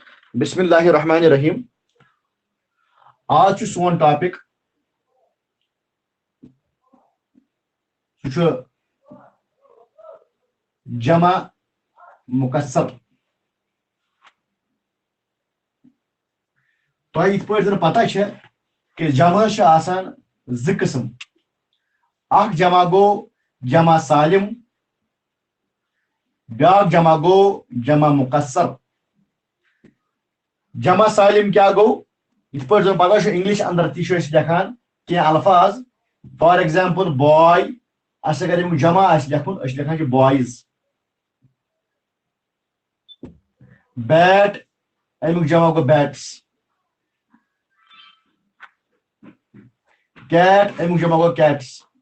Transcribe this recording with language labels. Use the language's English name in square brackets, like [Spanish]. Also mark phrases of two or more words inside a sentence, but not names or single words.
[Arabic] بسم اللہ الرحمن الرحیم. [Kashmiri] آج سون ٹاپک [Arabic] جمع مکسر. [Kashmiri] تہ یت پٲٹھۍ زن پتہ کہ جمع آسان زٕ قسم. اکھ جمع گو [Arabic] جمع سالم، [Kashmiri] بیاکھ جمع گو [Arabic] جمع مکسر. جمع سالم [Kashmiri] کیا گو؟ یت پٲٹھۍ زن پتہ انگلش اندر تہ لکھان کینٛہہ الفاظ. [English] for example [Kashmiri] باے، اس اگر امیُک جمع آسہِ لیکھُن أسۍ چھِ لیکھان چھِ بوائز. بیٹ، امیُک جمع گو بیٹس. کیٹ، امیُک جمع گو کیٹس.